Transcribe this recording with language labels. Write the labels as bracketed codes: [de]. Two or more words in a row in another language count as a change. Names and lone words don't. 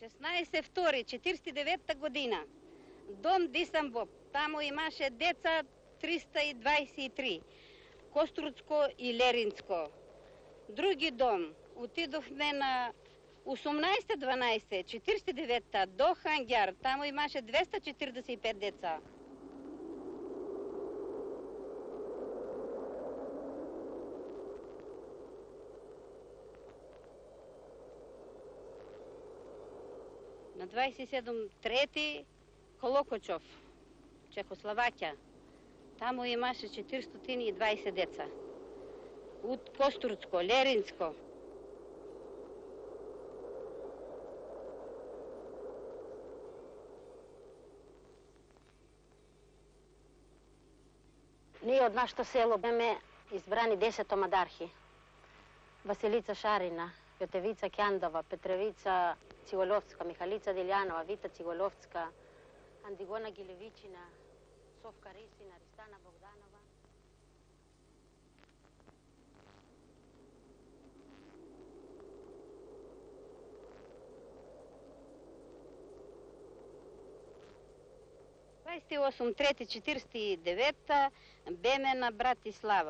[mk] Втори, 49-та година. Дом Дисамбоб. Таму имаше деца 323, Коструцко и Леринско. Други дом, отидохме на 18-12, 49-та до Хангяр, там имаше 245 деца. На 27-трети Колокочов, Чехословакия. Тамо имаше 420 деца. От Коструцко, Леринско. Ние од нашето село беме избрани 10 мадархи. Василица Шарина, Јотевица Кјандова, Петревица Циголовска, Михалица Делјанова, Вита Циголовска, Андигона Гилевичина, Совка Рисина, Ристана Богданова. трети, 49-та беме на Братислава.